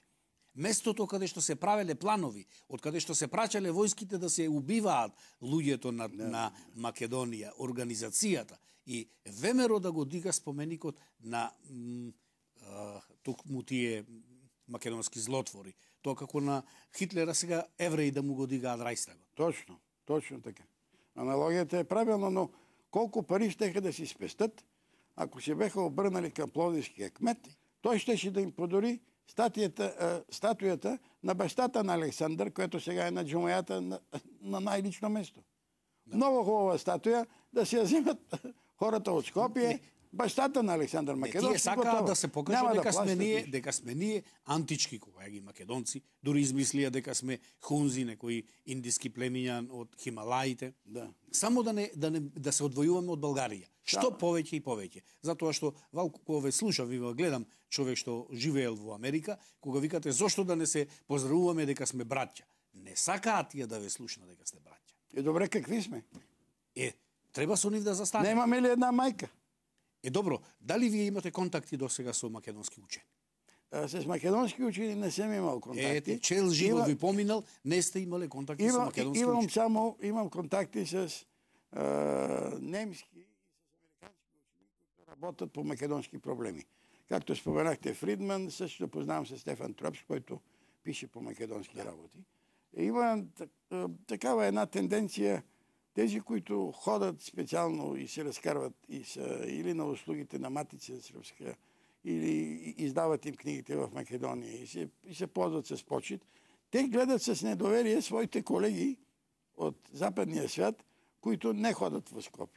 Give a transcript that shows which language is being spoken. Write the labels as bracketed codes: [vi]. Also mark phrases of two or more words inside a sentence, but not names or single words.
[mk] Местото каде што се правеле планови, од каде што се прачале војските да се убиваат луѓето на Македонија, организацијата и ВМРО да го дига споменикот на токму тие македонски злотвори. Тоа како на Хитлера сега евреи да му го дигаат Рајстагот. Точно така. [bg] Аналогията е правилна, но колко пари щеха да си спестат, ако се беха обърнали към пловдивския кмет, той щеше да им подари статуята на бащата на Александър, която сега е на джумаята на най-лично место. Много хубава статуя, да си я вземат хората от Скопие, [mk] баштата на Александар Македонски. Тие сакаат да се покажат дека сме ние антички, кога ги македонци, дури измислија дека сме хунзи, некои индиски племиња од Хималаите. Да. Само да се одвојуваме од Българија. Што повеќе и повеќе. Затоа што валку кога ве слушам и гледам човек што живеел во Америка, кога викате зошто да не се поздравуваме дека сме браќа. Не сакаат тие да ве слушнат дека сте браќа. Добре, какви сме? Треба со нив да застане. Немаме ли една мајка? Добро, дали вие имате контакти досега со македонски учени? С македонски учени не сум имал контакти. Цел живот ви поминал, не сте имале контакти со македонски учени? Имам контакти с немски и с американски учени кои работат по македонски проблеми. [bg] Както споменахте Фридман, също познавам се Стефан Тропс, който пише по македонски работи. Има такава една тенденция, тези, които ходят специално и се разкарват и са или на услугите на Матица Сръбска, или издават им книгите в Македония и се ползват с почит, те гледат с недоверие своите колеги от западния свят, които не ходят в Скопие.